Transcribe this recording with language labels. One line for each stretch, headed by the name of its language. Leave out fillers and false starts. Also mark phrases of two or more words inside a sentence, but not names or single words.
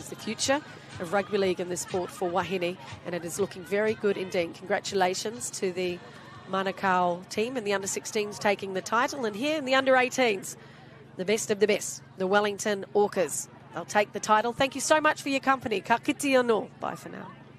English: It's the future of Rugby League and the sport for wahine, and it is looking very good indeed. Congratulations to the Manukau team in the under-16s taking the title, and here in the under-18s, the best of the best, the Wellington Orcas. They'll take the title. Thank you so much for your company.
Māori: Ka kite anō.
English: Bye for now.